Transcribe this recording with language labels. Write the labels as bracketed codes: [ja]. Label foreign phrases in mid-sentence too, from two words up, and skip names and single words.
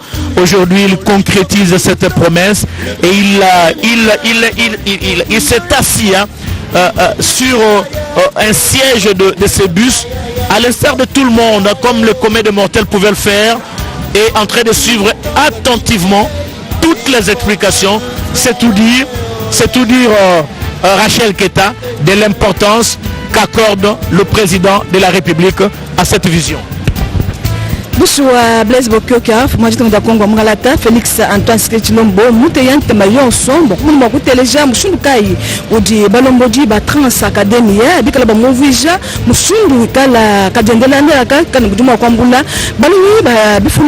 [fr] Aujourd'hui, il concrétise cette promesse et il s'est assis sur un siège de ces bus, à l'instar de tout le monde, comme le commun des mortels pouvait le faire, et en train de suivre attentivement toutes les explications. C'est tout dire Rachel Keita, de l'importance qu'accorde le président de la République à cette vision. Bonsoir Blaise Bokyoka, Fumajito de Congo Mgalata, Félix Antoine Skechilombo, Mouteyan Temayon Sombo, Moukou Teleja, Mouchundukai, Odi Balomboji, Trans Academia, Bikala Movija, Mouchundu, Kala Kadendelanda, Kanubuma Kwambula, Balui, Bifulu